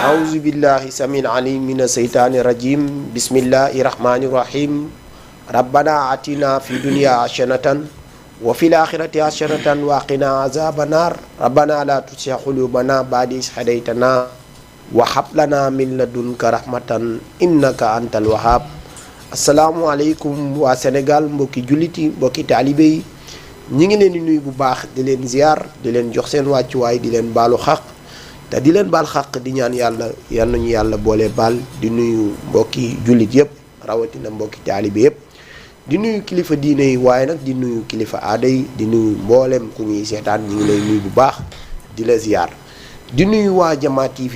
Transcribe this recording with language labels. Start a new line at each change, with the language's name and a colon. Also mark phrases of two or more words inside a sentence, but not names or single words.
Arabic: أعوذ بالله السميع العليم من الشيطان الرجيم بسم الله الرحمن الرحيم ربنا آتنا في الدنيا حسنة وفي الآخرة حسنة وقنا عذاب النار ربنا لا تزغ قلوبنا بعد إذ هديتنا وهب لنا من لدنك رحمة إنك أنت الوهاب
Wolof: asalaamualeykum waa Sénégal mbokki jullit yi mbokki taalibe yi ñi ngi leen di nuyu bu baax di leen ziar di leen jox seen wàccuwaay di leen baalu xaq te di leen baal xaq di ñaan yàlla yal nañu yàlla boole baal di nuyu mbokki jullit yëpp rawatina mbokki taalibe yëpp di nuyu kilifa diine yi waaye nag di nuyu kilifa aada yi di nuyu mboolem ku ñuy seetaan ñi ngi lay nuyu bu baax di la ziar di nuyu waa Jama TV